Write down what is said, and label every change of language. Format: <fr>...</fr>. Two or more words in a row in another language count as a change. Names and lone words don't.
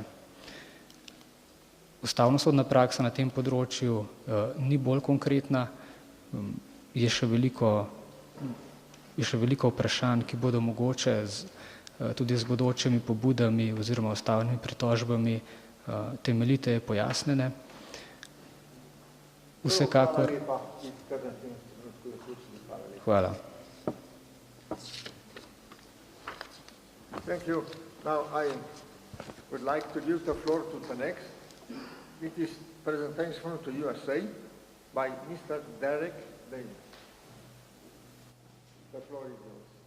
<sl>Ustavnosodna praksa na tem področju ni bolj konkretna, je še veliko vprašanj, ki bodo mogoče tudi z bodočimi pobudami oziroma ustavnimi pritožbami temeljiteje pojasnjene. Vsekakor. Hvala.</sl> <en>Thank you. Now I would like to give the floor to the next. It is presentation from the USA by Mr. Derek Davis. The floor is yours.</en>